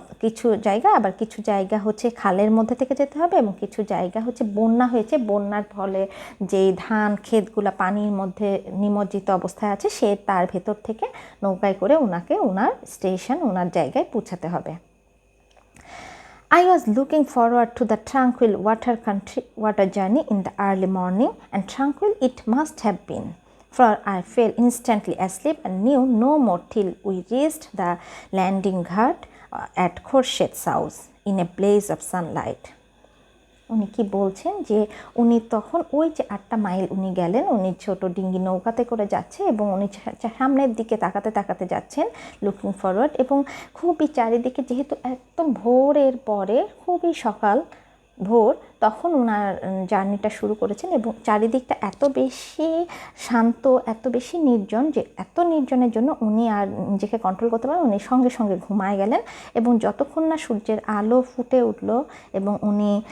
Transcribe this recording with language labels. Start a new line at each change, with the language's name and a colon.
Bangla: কিছু জায়গা আবার কিছু জায়গা হচ্ছে খালের মধ্যে থেকে যেতে হবে এবং কিছু জায়গা হচ্ছে বন্যা হয়েছে, বন্যার ফলে যেই ধান ক্ষেতগুলো পানির মধ্যে নিমজ্জিত অবস্থায় আছে সে তার ভেতর থেকে নৌকায় করে ওনাকে ওনার স্টেশন ওনার জায়গায় পৌঁছাতে হবে।
English: I was looking forward to the tranquil water journey in the early morning, and tranquil it must have been, for I fell instantly asleep and knew no more till we reached the landing ghat at Khorshed's house in a blaze of sunlight.
Bangla: উনি কি বলছেন যে উনি তখন ওই যে 8টা mile উনি গেলেন, উনি ছোট ডিঙ্গি নৌকাতে করে যাচ্ছে এবং উনি সামনের দিকে তাকাতে তাকাতে যাচ্ছেন লুকিং ফরওয়ার্ড এবং খুবই চারিদিকে যেহেতু একদম ভোরের পরে খুবই সকাল ভোর তখন ওনার জার্নিটা শুরু করেছেন এবং চারিদিকটা এত বেশি শান্ত, এত বেশি নির্জন যে এত নির্জনের জন্য উনি আর নিজেকে কন্ট্রোল করতে পারেন, উনি সঙ্গে সঙ্গে ঘুমায় গেলেন এবং যতক্ষণ না সূর্যের আলো ফুটে উঠল এবং উনি